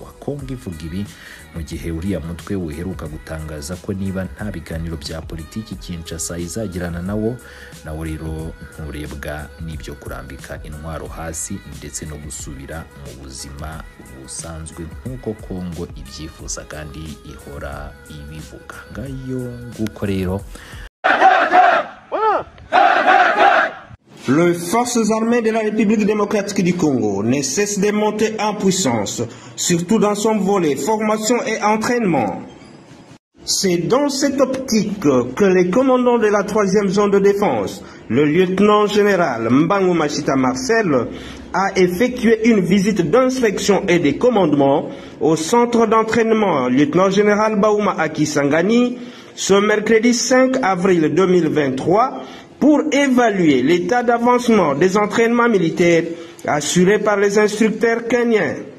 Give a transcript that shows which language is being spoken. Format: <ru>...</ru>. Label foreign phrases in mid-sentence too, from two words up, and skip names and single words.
<rw>Kongo ivuga ibi mu gihe uriya mutwe uheruka gutangaza ko niba nta biganiro bya politiki Kinshasa izagirana nawo rero nturebwa n'ibyo kurambika intwaro hasi ndetse no gusubira mu buzima busanzwe nk'uko Kongo ibyifuza kandi ihora ibivuga. Ngayo nguko rero.</rw> <fr>Les forces armées de la République démocratique du Congo ne cessent de monter en puissance, surtout dans son volet formation et entraînement. C'est dans cette optique que le commandant de la 3e zone de défense, le lieutenant-général Mbangu Machita Marcel, a effectué une visite d'inspection et de commandement au centre d'entraînement lieutenant-général Baouma Akisangani ce mercredi 5 avril 2023 pour évaluer l'état d'avancement des entraînements militaires assurés par les instructeurs kenyans.</fr>